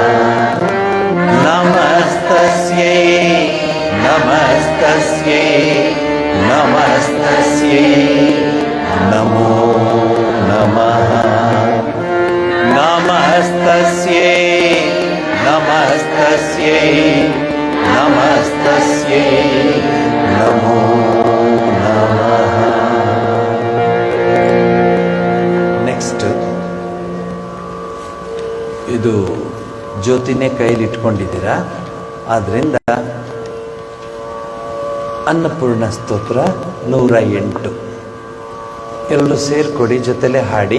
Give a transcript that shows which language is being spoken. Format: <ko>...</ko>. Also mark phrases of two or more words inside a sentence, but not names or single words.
<sa>नमस्तस्यै नमस्तस्यै नमस्तस्यै नमो नमः नमस्तस्यै नमस्तस्यै नमस्तस्यै नमो नमः ನೆಕ್ಸ್ಟ್</sa> <kn>ಇದು ಜ್ಯೋತಿನೇ ಕೈಲಿ ಇಟ್ಕೊಂಡಿದ್ದೀರಾ, ಆದ್ದರಿಂದ ಅನ್ನಪೂರ್ಣ ಸ್ತೋತ್ರ 108 ಎಲ್ಲರೂ ಸೇರ್ಕೊಡಿ, ಜೊತೆಲೆ ಹಾಡಿ.</kn>